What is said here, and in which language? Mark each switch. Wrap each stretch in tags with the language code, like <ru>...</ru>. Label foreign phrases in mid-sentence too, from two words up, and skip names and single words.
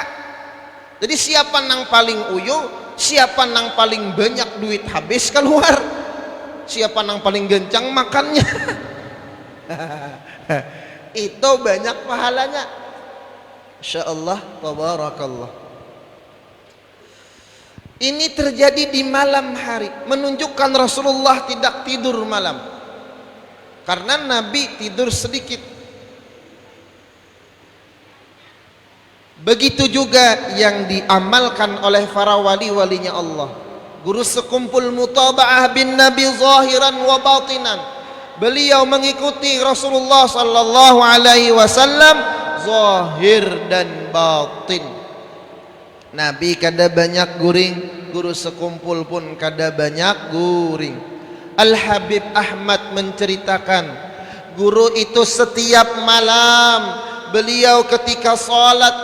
<bjn>Jadi siapa nang paling uyuh, siapa nang paling banyak duit habis keluar, siapa nang paling gencang makannya.</bjn> <id>Itu banyak pahalanya.</id> <ar>إن شاء الله تبارك الله.</ar> <id>Ini terjadi di malam hari, menunjukkan Rasulullah tidak tidur malam. Karena Nabi tidur sedikit. Begitu juga yang diamalkan oleh para wali-walinya Allah.</id> <ar>Guru sekumpul متابعة بالنبي ظاهرا وباطنا.</ar> <id>Beliau mengikuti Rasulullah</id> <ar>صلى الله عليه وسلم</ar> <id>zahir dan batin.</id> <bjn>Nabi kada banyak guring, guru sekumpul pun kada banyak guring.</bjn> <id>Al-Habib Ahmad menceritakan, guru itu setiap malam beliau ketika salat</id>